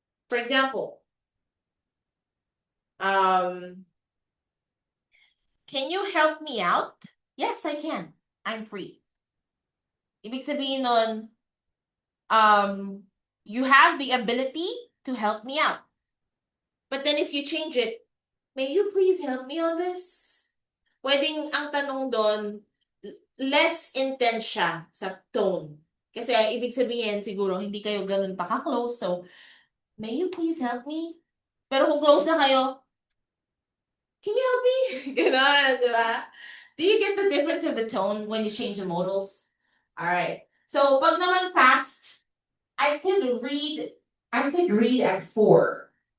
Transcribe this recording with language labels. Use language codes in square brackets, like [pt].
[en] For example, can you help me out? Yes, I can. I'm free. [tl] Ibig sabihin nun, [en] you have the ability to help me out. But then if you change it, may you please help me on this? [tl] Pwedeng ang tanong doon, less intense siya sa tone. Kasi ibig sabihin siguro hindi kayo ganun pa ka-close. [en] So, may you please help me? [tl] Pero kung close na kayo, [en] can you help me? [tl] Ganon, di ba? [en] Do you get the difference of the tone when you change the modals? Alright. So, [tl] pag naman [en] past, I could read at 4.